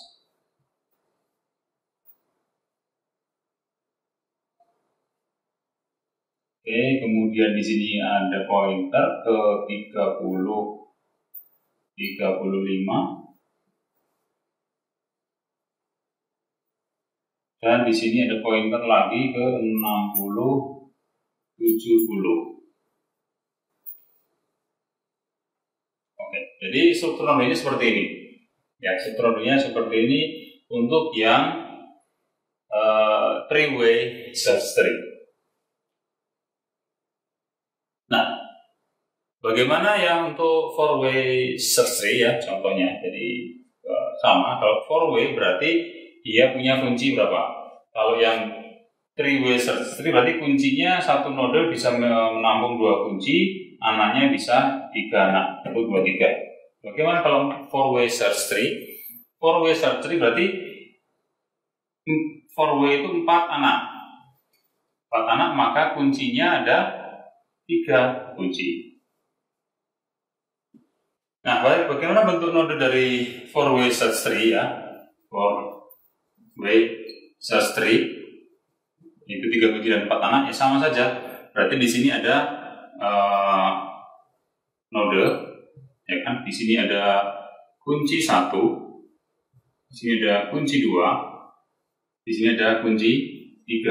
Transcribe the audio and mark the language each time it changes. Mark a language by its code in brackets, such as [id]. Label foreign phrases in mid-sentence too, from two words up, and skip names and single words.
[id] Oke, kemudian di sini ada pointer ke 30, 35. Dan di sini ada pointer lagi ke 60, 70. Oke, jadi struktur nodenya seperti ini. Ya, struktur nodenya seperti ini untuk yang [en] three-way search tree. [id] Nah, bagaimana yang untuk [en] four-way search tree [id] ya contohnya? Jadi sama, kalau four-way berarti dia punya kunci berapa? Kalau yang [en] three-way search tree [id] berarti kuncinya satu node bisa menampung 2 kunci, anaknya bisa 3 anak, 1, 2, 3. Bagaimana kalau [en] four-way search tree? Four-way search tree [id] berarti four-way itu 4 anak. 4 anak maka kuncinya ada 3 kunci. Nah, bagaimana bentuk node dari [en] four-way search tree [id] ya? [en] Four-way search tree [id] itu 3 kunci dan 4 anak ya sama saja. Berarti di sini ada node, ya kan? Di sini ada kunci 1, di sini ada kunci 2, di sini ada kunci 3.